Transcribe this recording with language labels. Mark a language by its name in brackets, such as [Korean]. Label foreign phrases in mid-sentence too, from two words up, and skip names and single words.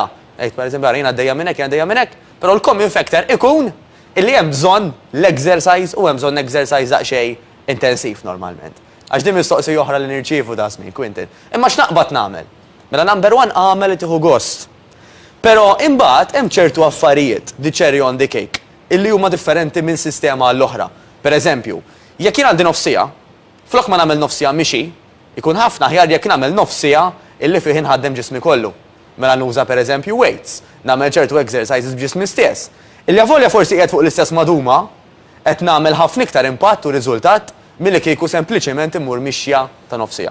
[Maltese] Ejt pereżempju jiena għaddejja minn hekk, jiena għaddejja minn hekk, però l- [English] common factor [Maltese] ikun illi hemm bżonn l-exercise u hemm bżonn exercise daqsxejn intensiv normalment. Għax din mistoqsija oħra li nirċievu da żmien, Quintin. Imma x'naqbad nagħmel? Mela [English] number one [Maltese] għamel li tieħu gost. Però imbagħad hemm ċertu affarijiet di [English] cherry on the cake [Maltese] illi huma differenti minn sistema għall-oħra. Pereżempju, jekk jien għandi nofsija, flok ma nagħmel nofsija mixi, ikun ħafna ħjar jekk nagħmel nofsija illi fih inħaddem ġismi kollu. Mela nuża pereżempju weights, nagħmel ċertu exercises b'ġismi stess. Illi avolja forsi qiegħed fuq l-istess maduma, qed nagħmel ħafna iktar impatt u riżultat milli kieku sempliċement immur mixja ta' nofsija.